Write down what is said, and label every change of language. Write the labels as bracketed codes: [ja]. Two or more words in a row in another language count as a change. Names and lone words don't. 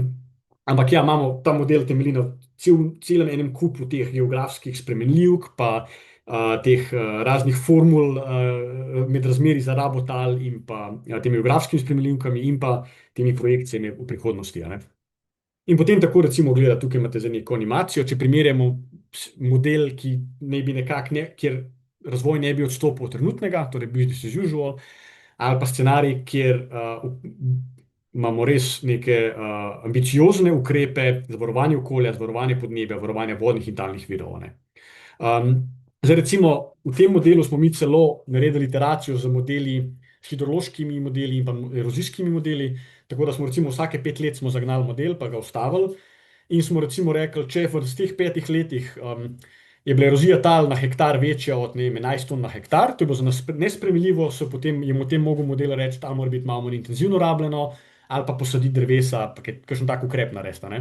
[sl] Ampak ja, imamo ta model temelji na celem enem kupu teh geografskih spremenljivk, pa teh raznih formul med razmeri za rabo tal in pa temi geografskimi spremenljivkami in pa temi projekcijami v prihodnosti. In potem tako recimo gleda, tukaj imate za neko animacijo, če primerjamo model, ki ne bi kjer razvoj ne bi odstopil od trenutnega, torej [en] business as usual, [sl] ali pa scenarij, kjer imamo res neke ambiciozne ukrepe za varovanje okolja, za varovanje podnebja, varovanje vodnih in talnih virov. Zdaj recimo v tem modelu smo mi celo naredili iteracijo z modeli, s hidrološkimi modeli in pa erozijskimi modeli, tako da smo recimo vsake 5 let smo zagnali model, pa ga ustavili in smo recimo rekli, če v teh 5 letih je bila erozija tal na hektar večja od 11 ton na hektar, to je bilo za nas nesprejemljivo, je potem mogel model reči, ta mora biti malo manj intenzivno rabljeno, ali pa posaditi drevesa, pa kakšen tak ukrep narediti.